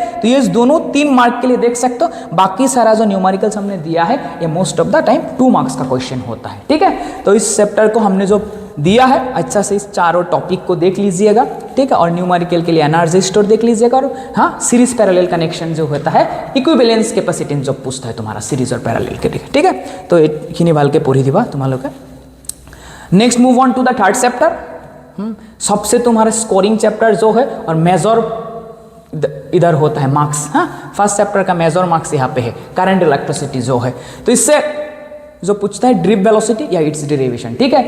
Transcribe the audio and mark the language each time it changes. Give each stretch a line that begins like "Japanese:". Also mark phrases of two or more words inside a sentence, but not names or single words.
Hindi: तो ये दोनों 3 मार्क के लिए देख सकते हो। बाकी सारा जो न्यूमेरिकल्स हमने दिया है ये
English: most of the time
Hindi: 2 मार्क्स का क्वेश्चन होता है, ठीक है। तो इस चैप्टर को हमने जो दिया है अच्छा से इस चारों टॉपिक को देख लीजिएगा, ठीक है। और न्यूमेरिकल के लिए
English: energy store
Hindi: देख लीजिएगा। और हाँ
English: series parallel connection
Hindi: जो होता है
English: equivalence capacitance
Hindi: जो पूछता है तुम्हारा सीरीज और पैरेलल के लिए, ठीक है।
Assamese: तो এইখিনি ভালকে পঢ়ি দিবা তোমালোকে।
English: next move on to the third chapter.
Hindi: सबसे तुम्हारा
English: scoring chapter
Hindi: जो है और मेजर इधर होता है मार्क्स, हाँ
English: first chapter
Hindi: का
English: major marks
Hindi: यहाँ पे है
English: current electricity
Hindi: जो है। तो इससे जो पूछता है
English: drip velocity
Hindi: या
English: its derivation,
Hindi: ठीक है।